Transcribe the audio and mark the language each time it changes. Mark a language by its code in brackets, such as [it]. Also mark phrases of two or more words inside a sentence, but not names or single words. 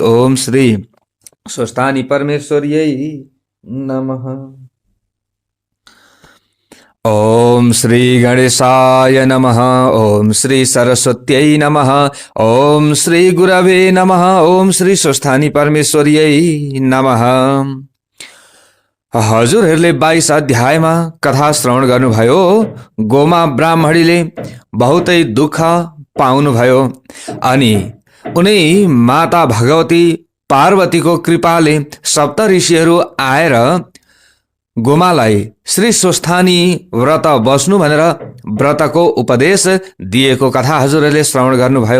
[sa] ओम श्री स्वस्थानी परमेश्वर्यै नमः। ओम श्री गणेशाय नमः। ओम श्री सरस्वत्यै नमः। ओम श्री गुरवे नमः। ओम श्री स्वस्थानी परमेश्वर्यै नमः। [ne] हजुरहरूले 22 अध्यायमा कथा श्रवण गर्नुभयो। गोमा ब्राह्मणीले बहुतै दुःख पाउनुभयो अनि उनी माता भगवती पार्वतीको कृपाले सप्त ऋषिहरू आएर गोमालाई श्री स्वस्थानी व्रत बस्नु भनेर व्रतको उपदेश दिएको कथा हजुरहरूले श्रवण गर्नुभयो।